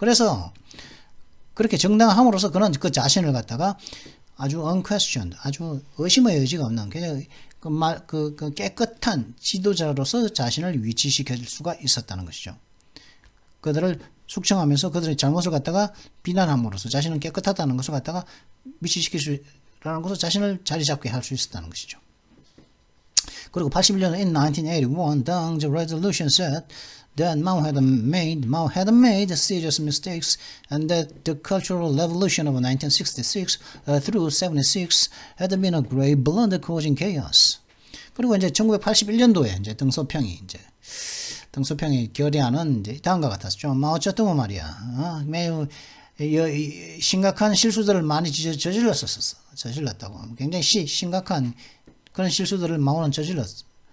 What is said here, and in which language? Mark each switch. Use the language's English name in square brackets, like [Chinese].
[Korean] 그래서 그렇게 정당화함으로써 그는 그 자신을 갖다가 아주 unquestioned, 아주 의심의 여지가 없는 그냥 그 깨끗한 지도자로서 자신을 위치시킬 수가 있었다는 것이죠. 그들을 숙청하면서 그들의 잘못을 갖다가 비난함으로써 자신은 깨끗하다는 것을 갖다가 위치시킬 수 라는 것을 자신을 자리 잡게 할 수 있었다는 것이죠. 그리고 81년 [English] in 1981, Deng's resolution said that Mao had made serious mistakes and that the Cultural Revolution of 1966 through 76 had been a great blunder causing chaos. [Korean] 그리고 이제 1981년도에 이제 등소평의 결의안은 이제 다음과 같았죠. 마오쩌둥은 말이야, 매우 심각한 실수들을 많이 저질렀다고. 굉장히 심각한 그런 실수들을 마오는 저질렀어.